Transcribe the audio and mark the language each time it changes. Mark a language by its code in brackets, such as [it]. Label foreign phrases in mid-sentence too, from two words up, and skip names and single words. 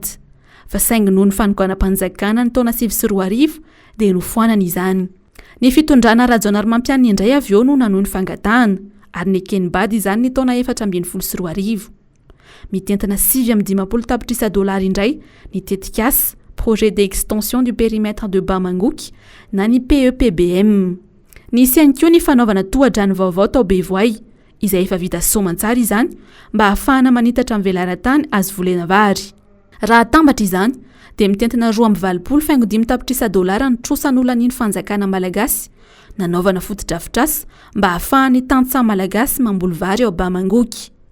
[mg] Fa saingy noho ny fanoganam-panjakana ny taona 2024 dia nofoanana izany. Ny fitondrana rajonary mampianina indray avy eo no nanohy ny fangatahana ary nekeny BAD izany ny taona 2024. Mitentana 7.50 tapitrisa dolara indray ny tetikasa projet d'extension du périmètre de Bamangoky na ny PEPBM. Nisy ihany koa ny fanaovana tohadrano vaovao tao Bevoay izay efa vita soamantsara izany mba ahafahana manitatra amin'ny velarantany azo volena vary. raha tambatra izany dia mitentina 2 faingo 5 dolara nitrosan'olany ny fanjakana malagasy nanaovana fotodrafitrasa mba hahafahany tantsaha malagasy mamboly vary ao Bamangoky.